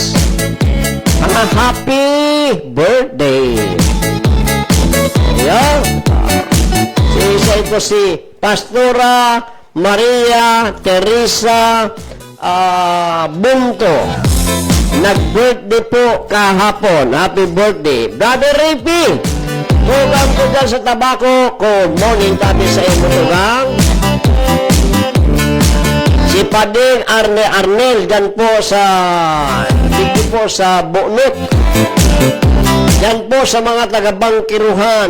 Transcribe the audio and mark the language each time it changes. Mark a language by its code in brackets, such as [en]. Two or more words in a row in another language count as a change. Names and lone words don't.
[en] Happy birthday. [tl] Ayan. Isa ito si Pastora Maria Teresa Bunto. Nag-birthday po kahapon. [en] Happy birthday. [bik] Brother Rippy, tugang ko dyan sa tabako. [en] Good morning, [bik] tabi sa imo tugang. Si Pading Arnel dyan po sa dito po sa Bunot. [tl] Dyan po sa mga taga-Bangkiruhan.